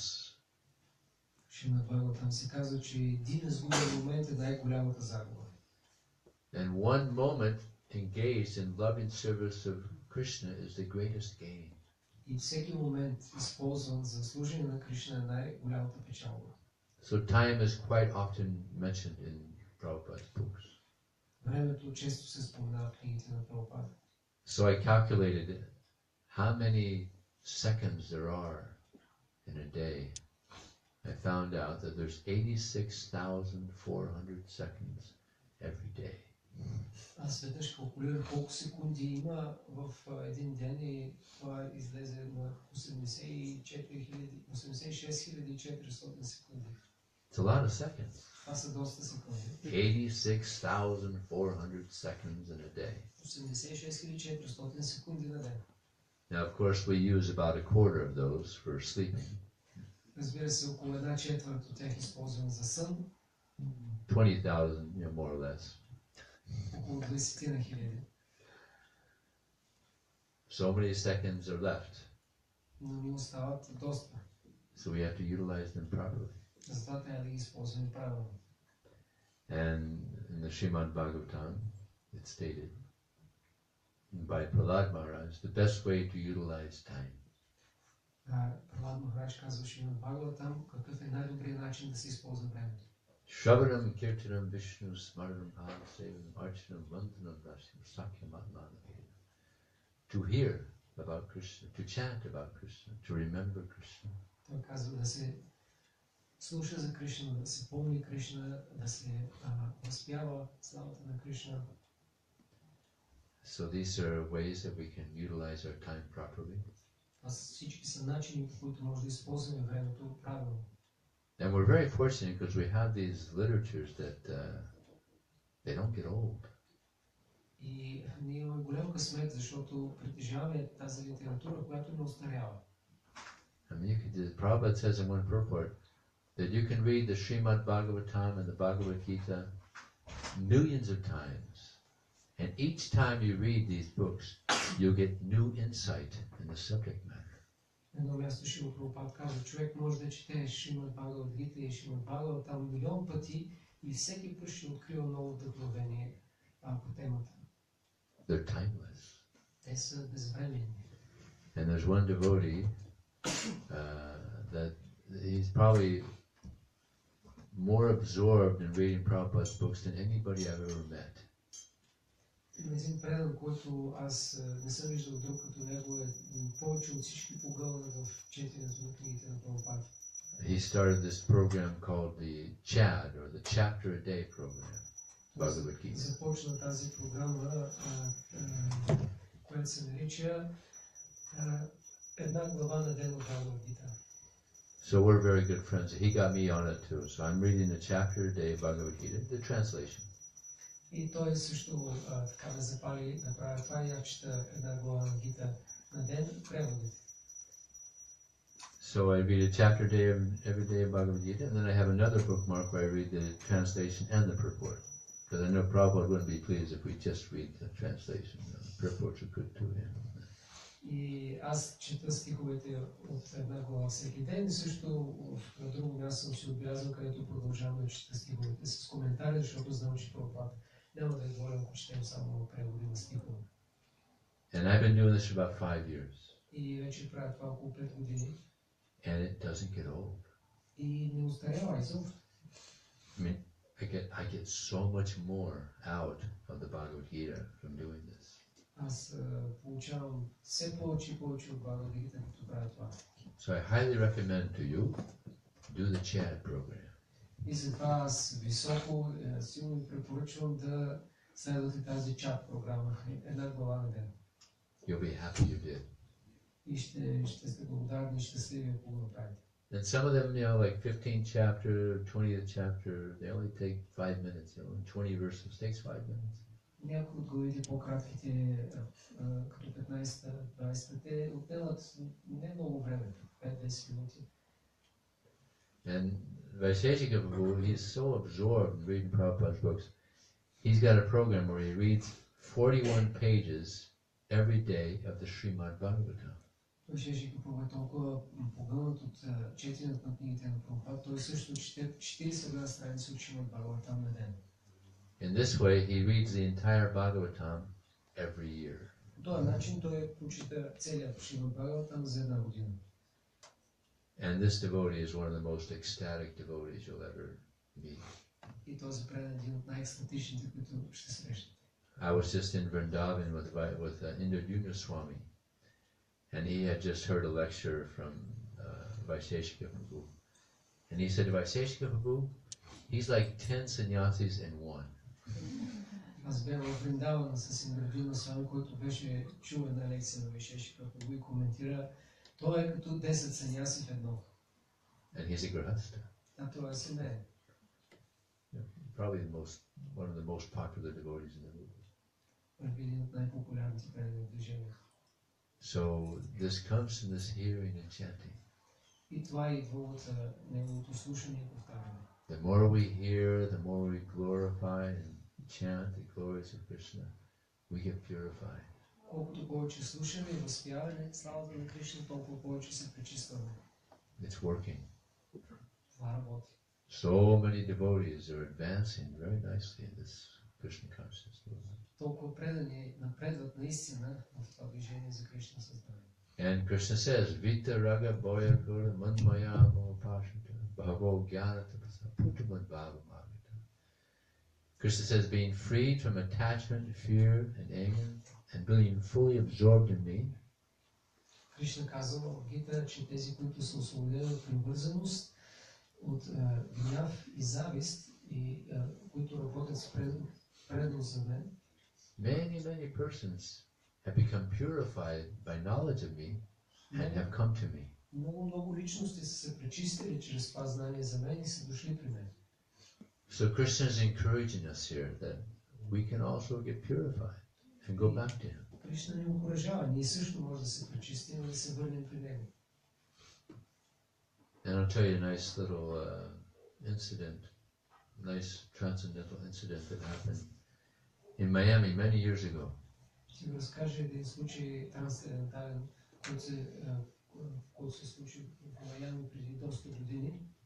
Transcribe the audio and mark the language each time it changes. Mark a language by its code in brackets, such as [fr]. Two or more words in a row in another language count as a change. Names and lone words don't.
[bg] Шримад Бхагаватам се казва, че един изгубен момент е най-голямата загуба. [en] And one moment engaged in loving service of Krishna is the greatest gain. [bg] И всеки момент използван за служение на Кришна е най-голямата печалба. [en] So time is quite often mentioned in Prabhupada's books. [bg] Времето често се споменава в книгите на Прабхупада. [en] So I calculated how many seconds there are in a day. I found out that there's 86,400 seconds every day. [bg] Аз веднъж калкулирах колко секунди има в един ден и това излезе на 86,400 секунди. [en] It's a lot of seconds. [bg] Това са доста секунди. [en] 86,400 seconds in a day. [bg] 86,400 секунди на ден. [en] Now, of course, we use about a quarter of those for sleeping. [bg] Разбира се, около една четвърт от тях използваме за сън. [en] 20,000, more or less. [bg] Около 20 хиляди. [en] So many seconds are left. [bg] Но ни остават доста. [en] So we have to utilize them properly. [bg] Затова трябва да ги използваме правилно. [en] And in the Srimad Bhagavatam, it's stated by Prahlad Maharaj, the best way to utilize time. [bg] Пралад Махарадж казваше на Бхагаватам какъв е най-добрият начин да се използва времето. [sa] श्रवणं कीर्तनं विष्णु स्मरणं भावसेवनं अर्चनं वन्दनं दास्यं सख्यं आत्मनं. [en] To hear about Krishna, to chant about Krishna, to remember Krishna. [bg] Той казва да се слуша за Кришна, да се помни Кришна, да се възпява славата на Кришна. [en] So these are ways that we can utilize our time properly. [bg] Това всички са начини, по които може да използваме времето правилно. [en] And we're very fortunate because we have these literatures that they don't get old. [bg] И ние имаме голям късмет, защото притежаваме тази литература, която не остарява. [en] I mean, Prabhupada says in one purport that you can read the Srimad Bhagavatam and the Bhagavad Gita millions of times. And each time you read these books, you'll get new insight in the subject matter. [bg] Едно място Шрила Прабхупад казва, човек може да чете Шримад Бхагавад Гита и Шримад Бхагаватам милион пъти и всеки път ще открива ново вдъхновение по темата. [en] They're timeless. [bg] Те са безвременни. [en] And there's one devotee that he's probably more absorbed in reading Prabhupada's books than anybody I've ever met. [bg] Един предан, който аз не съм виждал друг като него, е повече от всички погълна в четенето на книгите на Прабхупада. [en] He started this program called the CHAD, or the Chapter a Day program. Bhagavad Gita. [bg] Започна тази програма, която се нарича една глава на ден от Бхагавад Гита. [en] So we're very good friends. He got me on it too. So I'm reading the chapter a day of Bhagavad Gita, the translation. [bg] И той също така ме запали да правя това и аз чета една глава на Гита на ден, преводите. [en] So I read a chapter a day every day of Bhagavad Gita, and then I have another bookmark where I read the translation and the purport. Because I know Prabhupada wouldn't be pleased if we just read the translation. The purports are good too. [bg] И аз чета стиховете от една глава всеки ден и също на друго място съм си отбелязал, където продължавам да чета стиховете с коментари, защото знам, че Прабхупада няма да е доволен, ако четем само преводи на стихове. [en] And I've been doing this for about 5 years. [bg] И вече правя това около 5 години. [en] And it doesn't get old. [bg] И не устарява изобщо. [en] I mean, I get so much more out of the Bhagavad Gita from doing this. [bg] Аз получавам все повече и повече от Бхагавад Гита, като правя това. [en] So I highly recommend to you do the CHAD program. [bg] И затова аз високо, силно ви препоръчвам да следвате тази чат програма, една глава на ден. [en] You'll be happy you did. [bg] И ще сте благодарни и щастливи, ако го направите. [en] And some of them, like 15th chapter, 20th chapter, they only take 5 minutes. 20 verses takes 5 minutes. [bg] Някои от главите по-кратките, като 15-та, 20-та, те отнемат не много време, 5-10 минути. [en] And Vaisheshika Prabhu, he's so absorbed in reading Prabhupada's books, he's got a program where he reads 41 pages every day of the Srimad Bhagavatam. [bg] Vaisheshika Prabhu е толкова погълнат от четенето на книгите на Прабхупада, той също чете 41 страници от Шримад Бхагаватам на ден. [en] In this way, he reads the entire Bhagavatam every year. [bg] По този начин той прочита целият Шримад Бхагаватам за една година. [en] And this devotee is one of the most ecstatic devotees you'll ever meet. [bg] И този предан е един от най-екстатичните, които ще срещнете. [en] I was just in Vrindavan with Indra Swami, and he had just heard a lecture from Vaisheshika Prabhu. And he said to Vaisheshika Prabhu, he's like 10 sannyasis in one. [bg] Аз бях в Вриндавана с Индра Свами, който беше чул една лекция на Vaisheshika Prabhu и коментира, той е като 10 саняси в едно. [en] And he's a grahastha. [bg] А това е семейен. [en] Probably one of the most popular devotees in the movement. [bg] Един от най-популярните предани в движението. [en] So this comes from this hearing and chanting. [bg] И това идва от неговото слушане и повтаряне. [en] The more we hear, the more we glorify and chant the glories of Krishna, we get purified. [bg] Колкото повече слушаме и възпяване славата на Кришна, толкова повече се пречистваме. [en] It's working. [bg] Това работи. [en] So many devotees are advancing very nicely in this Krishna consciousness movement. [bg] Толкова предани напредват наистина в това движение за Кришна съзнание. [sa] And Krishna says, वीत राग बोय गुर मन्मया मोहपाशित भवो ज्ञानत पुतमद् भव मगत. [en] Krishna says, being freed from attachment, fear, and anger, and being fully absorbed in me. [bg] Кришна казва в Гита, че тези, които са освободени от привързаност, от гняв и завист, и които работят с преданост за мен, [en] Many persons have become purified by knowledge of me and have come to me. [bg] Много личности са се пречистили чрез това знание за мен и са дошли при мен. [en] So Krishna is encouraging us here that we can also get purified and go back to him. [bg] Кришна ни окуражава. Ние също може да се пречистим и да се върнем при него. [en] And I'll tell you a nice little incident, nice transcendental incident that happened in Miami many years ago. [bg] Ще ви разкажа един случай трансцендентален, който се случи в Майами преди доста години.